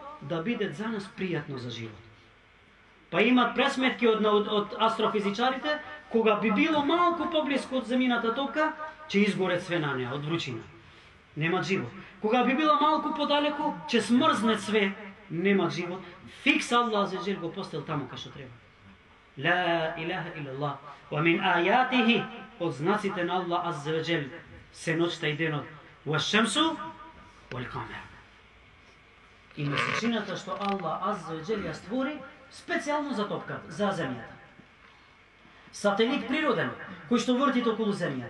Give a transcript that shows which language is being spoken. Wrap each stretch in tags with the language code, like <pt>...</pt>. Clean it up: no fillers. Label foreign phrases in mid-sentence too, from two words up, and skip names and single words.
<mk>Да биде за нас пријатно за живот. Па имат пресметки од астрофизичарите, кога би било малку поблиску од земјината топка, ќе изгоре све на неа од вручина. Нема живот. Кога би била малку подалеку, ќе смрзне све, нема живот. Фикс</mk> <ar>الله عز وجل</ar> <mk>го поставил таму кај што треба.</mk> <ar>لا إله إلا الله. ومن آياته,</ar> <mk>од знаците на</mk> <ar>الله عز وجل</ar> <mk>се ноќта и денот.</mk> <ar>والشمس والقمر.</ar> <mk>И месечината што</mk> <ar>الله عز وجل</ar> <mk>ја створи специјално за топката, за земјата. Сателит природен, кој што врти околу земјата.</mk>